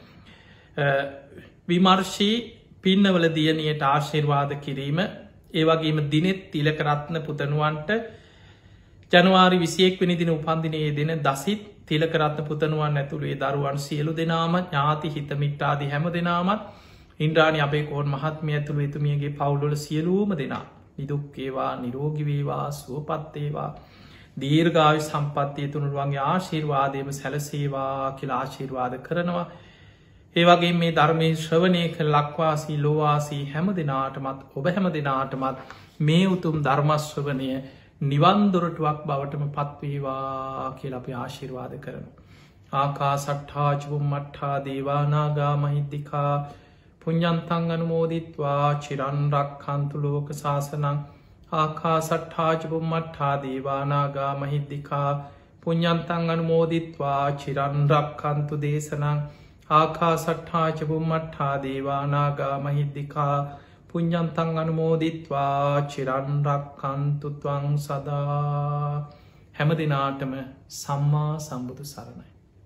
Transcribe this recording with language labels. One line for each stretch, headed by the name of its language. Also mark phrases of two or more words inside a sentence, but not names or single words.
Sinhala: විමර්ශී පින්නවල දියණියට ආශිර්වාද කිරීම, ඒ වගේම දිනෙත් තිලකරත්න පුතණුවන්ට ජනවාරි 21 වෙනි දින උපන්දිනයේ දෙන දසිත් තිලකරත්න පුතණුවන් ඇතුළු ඒ දරුවන් සියලු දෙනාම ඥාති හිත මිත්‍රාදී හැම දෙනාමත් ඉන්ද්‍රාණි අබේකෝන් මහත්මිය ඇතුළු එතුමියගේ පවුල්වල සියලුම දෙනා නිදුක් වේවා, නිරෝගී වේවා, සුවපත් වේවා, දීර්ඝායු සම්පන්නිය තුනුරුවන්ගේ ආශිර්වාදයම සැලසේවා කියලා ආශිර්වාද කරනවා. ඒ වගේ මේ ධර්මයේ ශ්‍රවණය කළ ලක්වාසී ලෝවාසී හැම දෙනාටමත් ඔබ හැම දෙනාටමත් මේ උතුම් ධර්ම ශ්‍රවණය නිවන් දොරටුවක් බවටම පත්වේවා කියලා අපි ආශිර්වාද කරනවා.
Pali: ආකාසට්ඨා චුම්මට්ඨා දේවා නාග මහිද්దికා පුඤ්ඤන්තං අනුමෝදිත්වා චිරන් රක්ඛන්තු ලෝක සාසනං. ආකාසට්ඨා චුම්මට්ඨා දේවා නාග මහිද්దికා පුඤ්ඤන්තං අනුමෝදිත්වා චිරන් රක්ඛන්තු දේශනං. ආකාසට්ඨා චුම්මට්ඨා දේවා නාග මහිද්దికා පුඤ්ඤන්තං අනුමෝදිත්වා චිරන් රක්ඛන්තු ත්වං සදා.
Sinhala: හැම දිනාටම සම්මා සම්බුදු සරණයි.